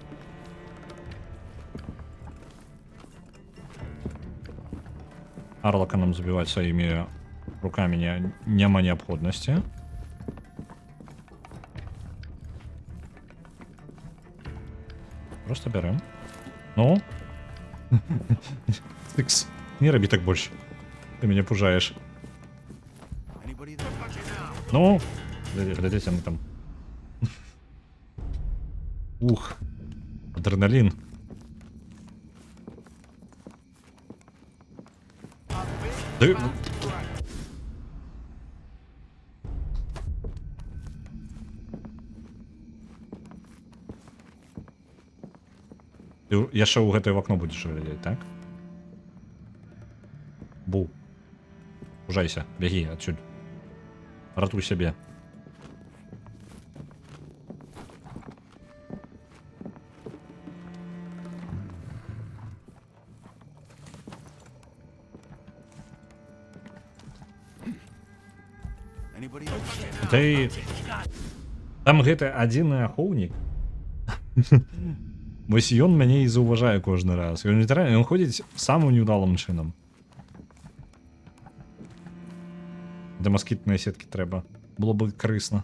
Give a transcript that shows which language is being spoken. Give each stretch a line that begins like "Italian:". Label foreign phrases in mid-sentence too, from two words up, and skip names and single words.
Belarusian: Арлака нам забіваць сваімі рукамі няма неабходнасці. Просто бярем. Ну? Стикс, не рабі так больше.
Russian: Ты меня пужаешь.
English: Anybody there?
Russian: Ну? Глядите, мы там. Ух. Адреналин. Да...
Belarusian: Ты яшчэ ў гэтае вакно будзеш глядзець, так? Бу. Ужайся, бягі адсюль. Ратуй сябе.
English: Anybody else?
Belarusian: Ты... Там гэты адзіны ахоўнік. Вось ён мяне і заўважае кожны раз. Ён літаральна, ён ходзіць самым неўдалым чынам. Да маскітныя сеткі трэба.
Russian: Было бы карысна.